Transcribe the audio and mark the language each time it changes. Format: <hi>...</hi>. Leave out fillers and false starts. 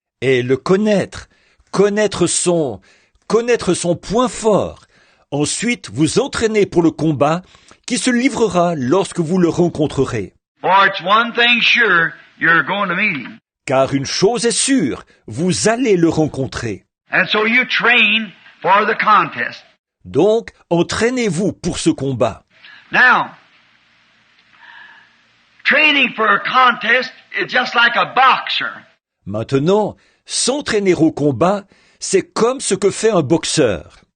<fr>Et le connaître son point fort. Ensuite, vous entraîner pour le combat qui se livrera lorsque vous le rencontrerez.</fr> <en>For it's one thing sure, you're going to meet him.</en> <fr>Car une chose est sûre, vous allez le rencontrer.</fr> <en>And so you train for the contest.</en> <fr>Donc, entraînez-vous pour ce combat.</fr> <en>Now, training for a contest is just like a boxer.</en> <fr>Maintenant, s'entraîner au combat, c'est comme ce que fait un boxeur.</fr>